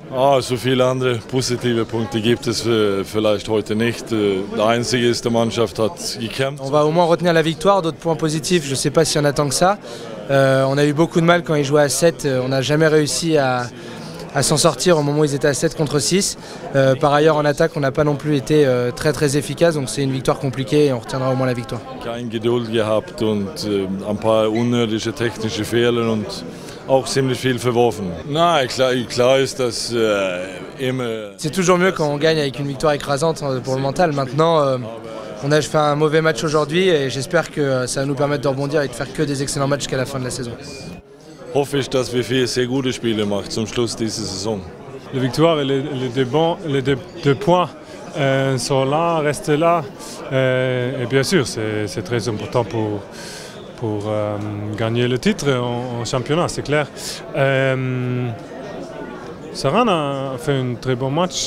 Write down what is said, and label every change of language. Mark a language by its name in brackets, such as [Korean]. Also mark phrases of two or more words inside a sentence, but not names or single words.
[German] Ja, so viele andere positive Punkte gibt es vielleicht heute nicht. Der einzige ist, die Mannschaft hat gekämpft. [French] On va au moins retenir la victoire, d'autres points positifs, je ne sais pas s'il y en a tant que ça. On a eu beaucoup de mal quand ils jouaient à 7, on n'a jamais réussi à s'en sortir au moment où ils étaient à 7 contre 6. Par ailleurs, en attaque, on n'a pas non plus été très efficace, donc c'est une victoire compliquée et on retiendra au moins la victoire. [German] Kein Geduld gehabt und ein paar unnötige technische Fehler und auch ziemlich viel verworfen. Nein, klar ist, dass immer... [French] C'est toujours mieux quand on gagne avec une victoire écrasante pour le mental. Maintenant, on a fait un mauvais match aujourd'hui et j'espère que ça va nous permettre de rebondir et de faire que des excellents matchs jusqu'à la fin de la saison. [German] Hoffe ich, dass wir 4 sehr gute Spiele machen zum Schluss dieser Saison. [French] La victoire et les deux points sont là, restent là. Et bien sûr, c'est très important pour gagner le titre en championnat, c'est clair. Saran a fait un très bon match.